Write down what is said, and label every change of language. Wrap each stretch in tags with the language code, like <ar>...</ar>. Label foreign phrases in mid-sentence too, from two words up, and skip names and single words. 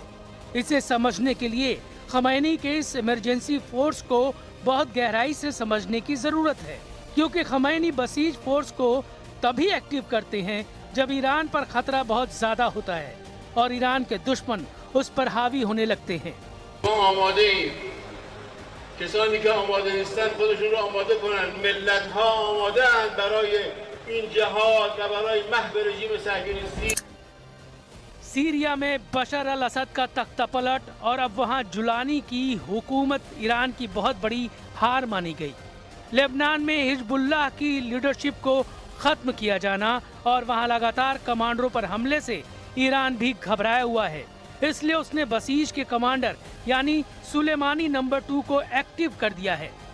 <hi>इसे समझने के लिए खमैनी के इस</hi> <en>emergency force</en> <hi>को बहुत गहराई से समझने की जरूरत है, क्योंकि खमैनी बसीज फोर्स को तभी एक्टिव करते हैं जब ईरान पर खतरा बहुत ज्यादा होता है और ईरान के दुश्मन उस पर हावी होने लगते हैं।</hi> <fa>کسانی که آماده نیستند خودشون رو آماده کنند. ملت‌ها آماده‌اند برای این جهاد و برای محو رژیم صهیونیستی.</fa> <hi>सीरिया में बशर अल असद का तख्तापलट और अब वहां जुलानी की हुकूमत ईरान की बहुत बड़ी हार मानी गई। लेबनान में हिजबुल्लाह की लीडरशिप को खत्म किया जाना और वहां लगातार कमांडरों पर हमले से ईरान भी घबराया हुआ है, इसलिए उसने बसीज के कमांडर यानी सुलेमानी नंबर 2 को एक्टिव कर दिया है।</hi>